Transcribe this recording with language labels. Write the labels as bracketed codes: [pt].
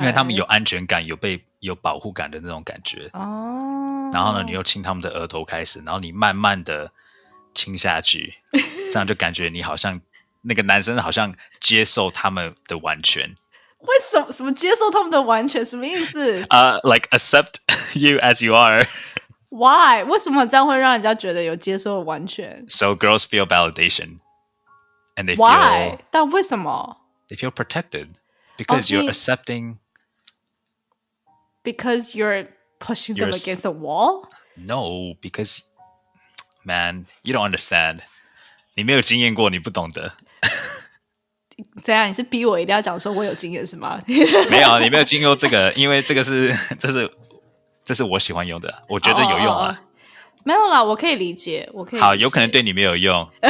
[zh] 因为他们有安全感，有保护感的那种感觉。然后呢，你又亲他们的额头开始，然后你慢慢的亲下去，这样就感觉你好像那个男生好像接受他们的完全。为什么接受他们的完全？什么意思 [en] ？Like accept you as you are. Why？ [zh] 为什么这样会让人家觉得有接受完全 [en] ？So girls feel validation, and they Why？ [zh] 但为什么 [en] ？They feel protected because you're accepting. Because you're pushing them against the wall? No, because man, you don't understand. [zh] 你没有经验过，你不懂得。怎样？你是逼我一定要讲说我有经验是吗？没有，你没有经过这个，因为这是我喜欢用的，我觉得有用啊。没有啦，我可以理解，好，有可能对你没有用。